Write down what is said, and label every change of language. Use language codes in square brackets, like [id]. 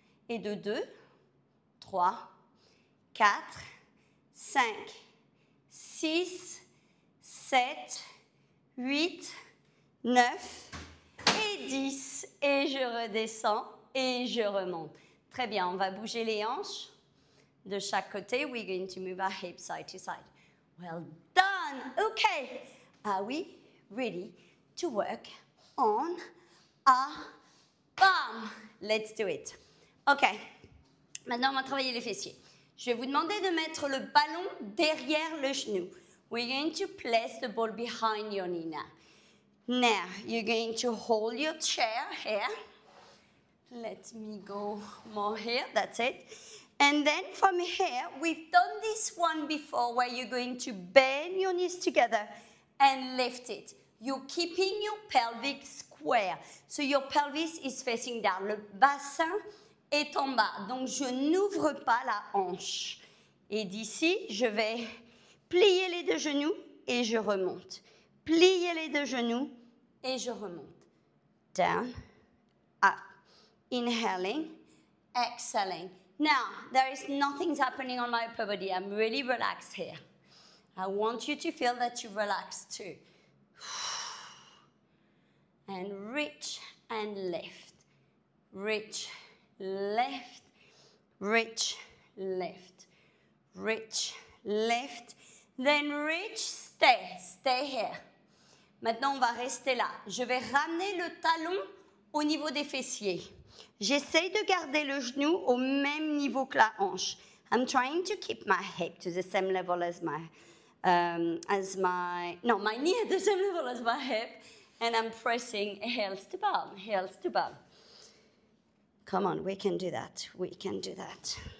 [fr] Et de 2, 3, 4, 5, 6, 7, 8, 9 et 10. Et je redescends et je remonte. Très bien, on va bouger les hanches de chaque côté. [en] We're going to move our hips side to side. Well done. Okay. Are we ready to work on our bum? Let's do it. Okay. [fr] Maintenant, on va travailler les fessiers. Je vais vous demander de mettre le ballon derrière le genou. [en] We're going to place the ball behind your knee now. Now, you're going to hold your chair here. Let me go more here. That's it. And then from here, we've done this one before where you're going to bend your knees together and lift it. You're keeping your pelvic square. So your pelvis is facing down. [fr] Le bassin est en bas. Donc, je n'ouvre pas la hanche. Et d'ici, je vais plier les deux genoux et je remonte. Plier les deux genoux et je remonte. [en] Down, up. Inhaling, exhaling. Now, there is nothing happening on my upper body. I'm really relaxed here. I want you to feel that you relax too. And reach and lift. Reach, lift, reach, lift, reach, lift. Then reach, stay here. [fr] Maintenant, on va rester là. Je vais ramener le talon au niveau des fessiers. J'essaye de garder le genou au même niveau que la hanche. [en] I'm trying to keep my hip to the same level as my knee at the same level as my hip. And I'm pressing heels to bum, heels to bum. Come on, we can do that. We can do that.